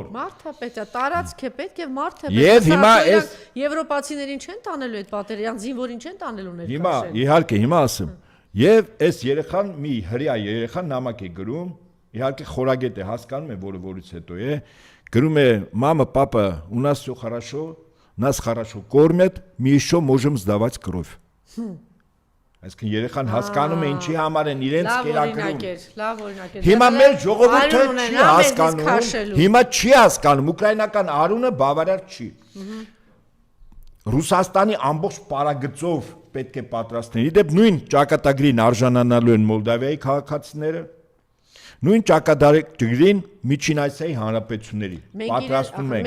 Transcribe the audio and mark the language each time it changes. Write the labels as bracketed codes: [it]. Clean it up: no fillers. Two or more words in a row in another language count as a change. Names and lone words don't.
[hy] Մարդը պետք է տարածք է պետք եւ մարդը Եվ հիմա այս եվրոպացիներին չեն տանելու այդ պատերազմ, զինվորին չեն տանելու ներկայացնել։ Հիմա իհարկե հիմա ասեմ։ Եվ այս երեխան մի հրյա երեխան նամակ է գրում, իհարկե խորագետ է, հասկանում է, որից հետո է, գրում է [ru] «Мама, папа, у нас всё хорошо, нас хорошо кормят, мы еще можем сдавать кровь». [hy] Այսինքն երեխան հասկանում է ինչի համար են իրենց կերակրում։ Լավ օրինակ է։ Հիմա մեր ժողովուրդը չի հասկանում։ Հիմա չի հասկանում ուկրաինական արունը բավարար չի։ Ռուսաստանի ամբողջ պարագծով պետք է պատրաստեն։ Իդեպ նույն ճակատագրին արժանանալու են Մոլդավիայի քաղաքացիները։ Նույն ճակատագրին Միջին Ասիայի հանրապետությունների պատրաստում են։